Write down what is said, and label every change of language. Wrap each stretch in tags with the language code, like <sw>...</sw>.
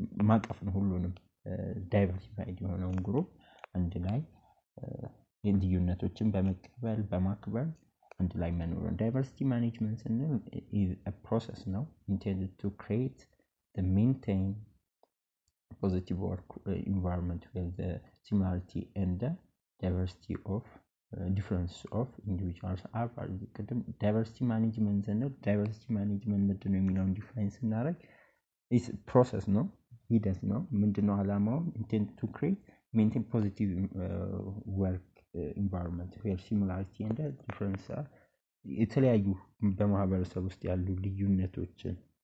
<am>ማቀፍ ነው። ሁሉንም ዳይቨርሲፋይድ የሆነውን ግሩፕ አንድ ላይ ልዩነቶችን በመቀበል በማክበር አንድ ላይ መኖር። ዳይቨርሲቲ ማኔጅመንት ስንል</am> <en>is a process</en> <am>ነው</am> <en>intended to create the maintain positive work environment where the similarity and the diversity of difference of individuals are valued. diversity management and diversity management</en> <am>ምንድነው የሚለውን ዲፋይን ስናደርግ</am> <en>is process</en> <am>ነው ሂደት ነው ምንድነው ዓላማው</am> <en>intent to create maintain positive work environment where similarity and difference are</en> <am>የተለያዩ በማህበረሰብ ውስጥ ያሉ ልዩነቶችን</am>